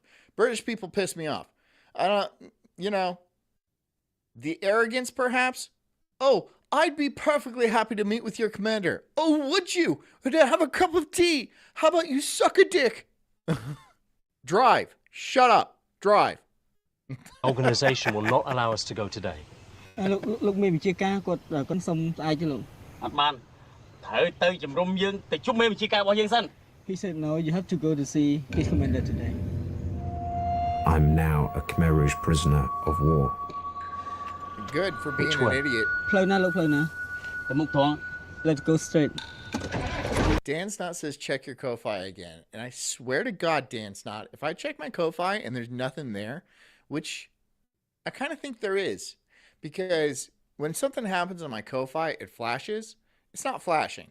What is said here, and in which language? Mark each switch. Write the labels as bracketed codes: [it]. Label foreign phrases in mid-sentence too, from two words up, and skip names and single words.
[en] British people piss me off. I don't, you know, the arrogance perhaps. Oh, I'd be perfectly happy to meet with your commander. Oh, would you? Would I have a cup of tea? How about you suck a dick? Drive. Shut up. Drive. organization will not allow us to go today. [km] លោកមេបញ្ជាការគាត់គាត់សុំស្អែកទេលោកអត់បានត្រូវទៅជំរុំយើងទៅជុំមេបញ្ជាការរបស់យើងសិន [en] He said no you have to go to see his commander today I'm now a Khmer Rouge prisoner of war. Good for being an idiot. [km] ផ្លូវណាលោកផ្លូវណាទៅមុខត្រង់ [en] Let's go straight. Dan Snot says check your Ko-Fi again. And I swear to God, Dan Snot, if I check my Ko-Fi and there's nothing there, which I kind of think there is, because when something happens on my Ko-Fi, it flashes. It's not flashing.